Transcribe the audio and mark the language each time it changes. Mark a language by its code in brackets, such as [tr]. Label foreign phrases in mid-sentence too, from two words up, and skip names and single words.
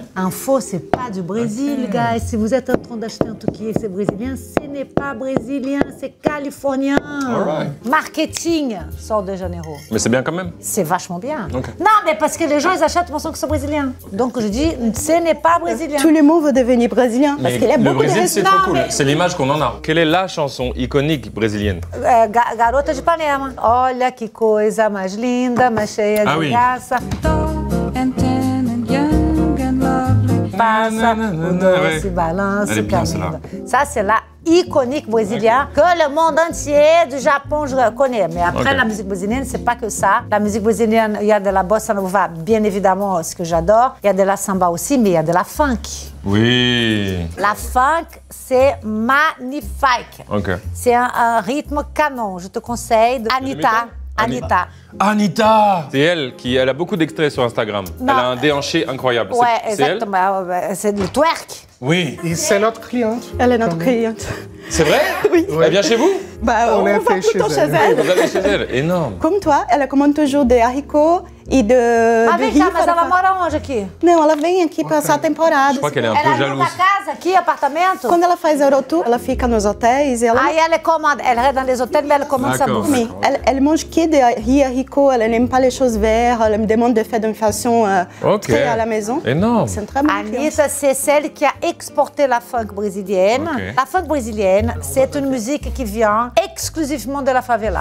[fr] Un faux, c'est pas du Brésil, guys. Si vous êtes en train d'acheter un truc qui est brésilien, ce n'est pas brésilien, c'est californien. Alright. Marketing, Sol de Janeiro. Mais c'est bien quand même. C'est vachement bien. Ok. Non, mais parce que les gens, ils achètent pensant que c'est brésilien. Donc je dis, ce n'est pas brésilien. Tout le monde veut devenir brésilien. Parce Mais qu'il y a le beaucoup de Brésil, c'est Non, trop cool. mais- C'est l'image qu'on en a. Quelle est la chanson iconique brésilienne? Garota de Ipanema. [pt] Olha que coisa mais linda, mais cheia de [fr] Ah oui. [pt] graça. Passa, o doce [fr] ouais. [pt] balanço [fr] Elle est bien, [pt] caminho. [fr] Ça, c'est la iconique brésilienne que le monde entier du Japon je connais. Mais après, Ok. la musique brésilienne, c'est pas que ça. La musique brésilienne, il y a de la bossa nova, bien évidemment, ce que j'adore. Il y a de la samba aussi, mais il y a de la funk. Oui. La funk, c'est magnifique. Ok. C'est un rythme canon. Je te conseille de Anita. Anita. Anita! C'est elle a beaucoup d'extraits sur Instagram. Non. Elle a un déhanché incroyable. Ouais, C'est elle? exactement. C'est le twerk. Oui. Et c'est notre cliente. Elle est notre cliente. C'est vrai? Oui. Elle vient chez vous? Bah, On on a va fait plutôt chez chez elle. elle. Vous allez chez elle? Énorme. Comme toi, elle commande toujours des haricots e de [pt] Mas vem cá, mas ela mora onde aqui? Não, ela vem aqui passar a temporada. [fr] Je crois qu'elle est un [pt] Ela [fr] peu [pt] aluga [fr] jalouse. [pt] casa aqui, apartamento? Quando ela faz Eurotour, ela fica nos hotéis e ela... Aí ela [fr] commande, elle reste dans les hôtels, mais elle commande sa D'accord. bouffe. Oui, elle mange que des haricots, elle n'aime pas les choses vertes, elle me demande de faire d'une façon Ok. très à la maison. Énorme. C'est une très bonne cliente. Anita, c'est celle qui a exporté la funk brésilienne. Ok. La funk brésilienne, c'est une musique qui vient exclusivement de la favela.